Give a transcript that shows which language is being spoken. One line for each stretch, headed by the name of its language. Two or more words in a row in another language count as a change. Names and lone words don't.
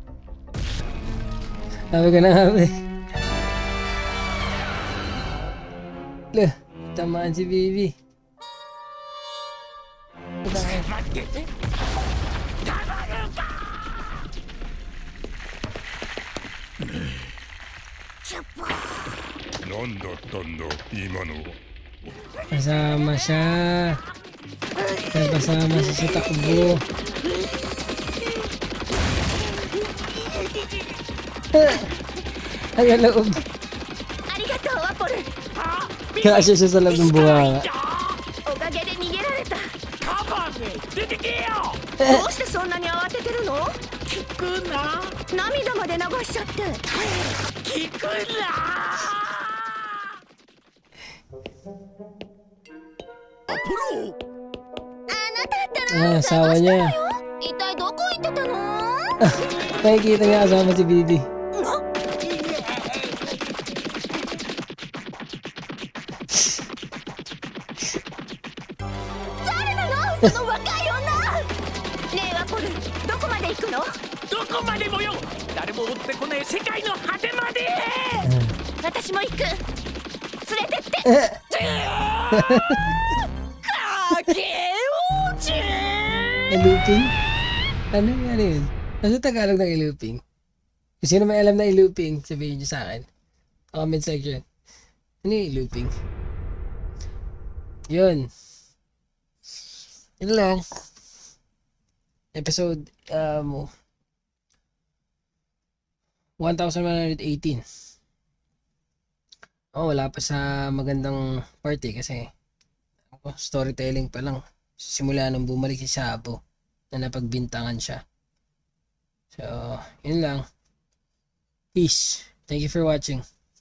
Filipino: Sabi ka na kami. Lah, tamaan si Bibi. Bakit?
Japanese: なんだったんだ、今のは。
Filipino: Kasama siya. Kasama siya sa takbo. Ay, loob.
Japanese: ありがとうアポル。
Filipino: Kasya siya sa loob ng bunganga.
Japanese: おかげで逃げられた。カバーで出てけよ。どうしてそんなに慌ててるの？聞くな。涙まで流しちゃって。聞くな。アポロ。
Filipino: Ah, asawa niya.
Japanese: 一体どこ行ってたの？
Filipino: Nakikita niya kasama si Bibi.
Japanese: その若い女。ねえアポル、どこまで行くの？どこまでもよ。誰も追ってこねえ世界の果てまで。私も行く。連れてって。
Filipino: Iluping? Ano yun? Ano Tagalog ng iluping? Kung sino may alam na iluping, sabihin niyo sa akin.
English: Comment section.
Filipino: Ano yung iluping? Yun. Yun lang. Episode 1118. Oh, wala pa sa magandang party kasi storytelling pa lang. Simula nung bumalik si Sabo na napagbintangan siya. So, yun lang.
English: Peace. Thank you for watching.